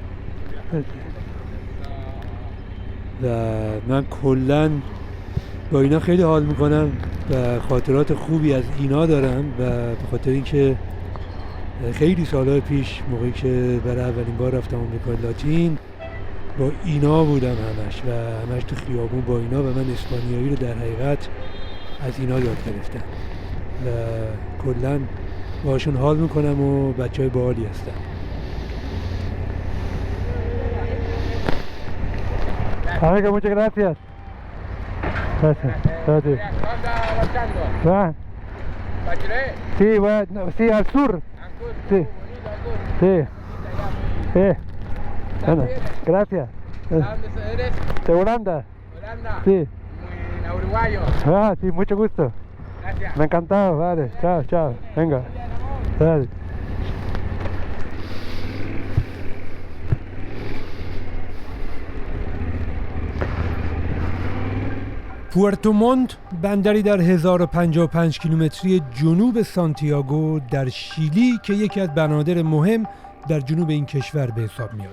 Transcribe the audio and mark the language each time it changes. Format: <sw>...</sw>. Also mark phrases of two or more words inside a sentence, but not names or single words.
<fa>و من کلا با اینا خیلی حال میکنم و خاطرات خوبی از اینا دارم و به خاطر اینکه خیلی سالهای پیش موقعی که برای اولین بار رفتم آمریکای لاتین با اینا بودم همش و همش تو خیابون با اینا و من اسپانیایی رو در حقیقت از اینا یاد گرفتم و کلا باشون حال میکنم و بچهای باحالی هستن.</fa> <es>Amigo, muchas gracias. Gracias. Gracias. ¿Va? Sí, bueno, sí, al sur. Sí. Sí. Bueno, gracias. ¿De dónde eres? ¿De Holanda? Holanda. Sí. Muy uruguayo. Ah, sí, mucho gusto. Gracias. Me ha encantado, vale. Chao, chao. Venga. Vale.</es> <fa>پورتوموند بندری در 1055 کیلومتری جنوب سانتیاگو در شیلی که یکی از بنادر مهم در جنوب این کشور به حساب میاد.</fa>